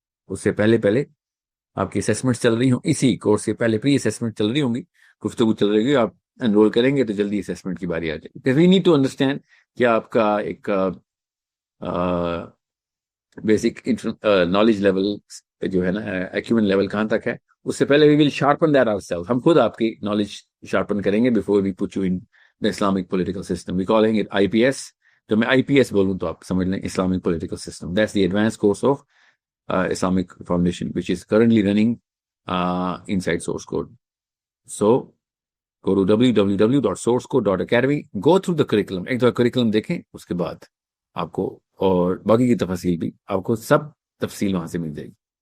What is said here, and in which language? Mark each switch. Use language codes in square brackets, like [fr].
[ur] اس سے پہلے آپ کی اسیسمنٹ چل رہی ہوں، اسی کورس سے پہلے پری اسیسمنٹ چل رہی ہوں گی، گفتگو چل رہی ہوگی. آپ انرول کریں گے تو جلدی اسیسمنٹ کی باری آ جائے گی. [en] we need to understand [ur] کہ آپ کا ایک بیسک نالج لیول جو ہے نا، ایکیومن لیول کہاں تک ہے. اس سے پہلے [en] We will sharpen that our self. [ur] ہم خود آپ کی [en] Knowledge sharpen کریں گے before we put you in the Islamic political system. We calling it IPS. [ur] تو میں IPS بولوں تو آپ سمجھ لیں Islamic political system. [en] That's the advance course of Islamic Foundation which is currently running inside source code. So go to www.sourcecode.academy, go through the curriculum. [ur] ایک دفعہ curriculum دیکھیں, اس کے بعد آپ کو اور باقی کی تفاصیل بھی آپ کو سب تفصیل وہاں سے مل جائے گی.